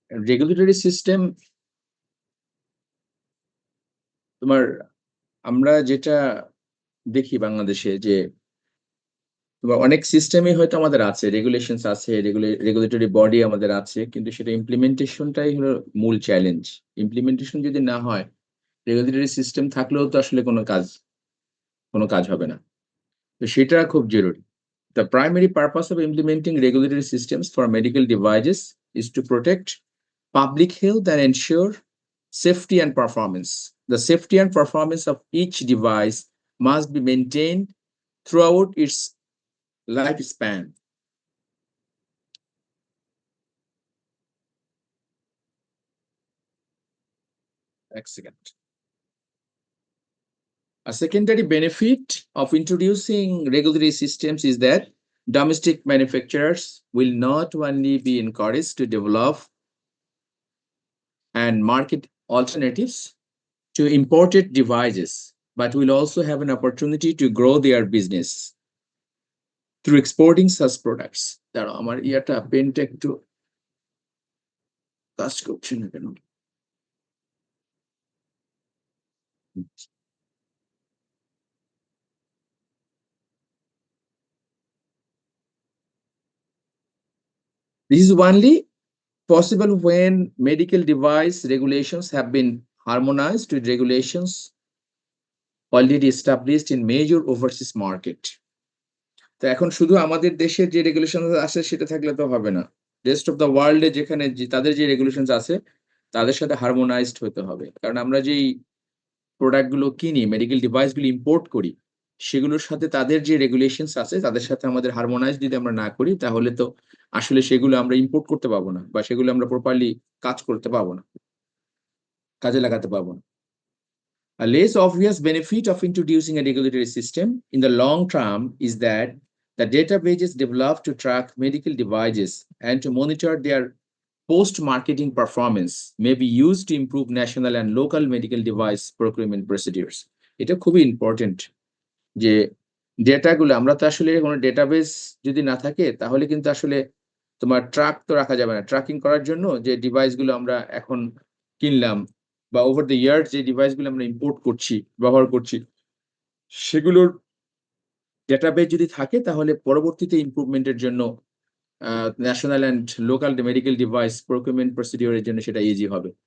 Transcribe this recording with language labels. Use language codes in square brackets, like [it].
[bn] Regulatory system তোমার আমরা যেটা দেখি বাংলাদেশে যে তোমার অনেক সিস্টেমই হয়তো আমাদের আছে, রেগুলেশনস আছে, রেগুলেটরি বডি আমাদের আছে, কিন্তু সেটা ইমপ্লিমেন্টেশনটাই হলো মূল চ্যালেঞ্জ। ইমপ্লিমেন্টেশন যদি না হয়, রেগুলেটরি সিস্টেম থাকলেও তো আসলে কোনো কাজ হবে না। তো সেটা খুব জরুরি। [en] The primary purpose of implementing regulatory systems for medical devices is to protect public health and ensure safety and performance. The safety and performance of each device must be maintained throughout its lifespan. [bn] এক second. [en] A secondary benefit of introducing regulatory systems is that domestic manufacturers will not only be encouraged to develop and market alternatives to imported devices, but will also have an opportunity to grow their business through exporting such products. [bn] দাঁড়াও, আমার ইয়াটা পেনটা একটু কাজ করছে না কেন? [en] This is only possible when medical device regulations have been harmonized with regulations already established in major overseas market. [bn] তো এখন শুধু আমাদের দেশের যে রেগুলেশন আছে সেটা থাকলে তো হবে না। রেস্ট অফ দ্য ওয়ার্ল্ডে যেখানে তাদের যে রেগুলেশনস আছে তাদের সাথে হারমোনাইজড হতে হবে। কারণ আমরা যেই প্রোডাক্ট গুলো কিনি, মেডিকেল ডিভাইস গুলো ইম্পোর্ট করি, সেগুলোর সাথে তাদের যে রেগুলেশনস আছে তাদের সাথে আমাদের হারমোনাইজ যদি আমরা না করি, তাহলে তো আসলে সেগুলো আমরা ইম্পোর্ট করতে পারবো না, বা সেগুলো আমরা প্রপারলি কাজ করতে পারবো না, কাজে লাগাতে পারবো না। A less obvious benefit of introducing a regulatory system in the long term is that the databases developed to track medical devices and to monitor their post-marketing performance may be used to improve national and local medical device procurement procedures. এটা খুবই important যে ডেটাগুলো, আমরা তো আসলে কোনো database যদি না থাকে তাহলে কিন্তু আসলে তোমার ট্রাক তো রাখা যাবে না। ট্র্যাকিং করার জন্য যে ডিভাইসগুলো আমরা এখন কিনলাম বা ওভার দ্য ইয়ার্স যে ডিভাইসগুলো আমরা ইম্পোর্ট করছি, ব্যবহার করছি, সেগুলোর ডেটাবেস যদি থাকে তাহলে পরবর্তীতে ইমপ্রুভমেন্টের জন্য national and local medical device procurement প্রসিডিওরের জন্য সেটা ইজি হবে।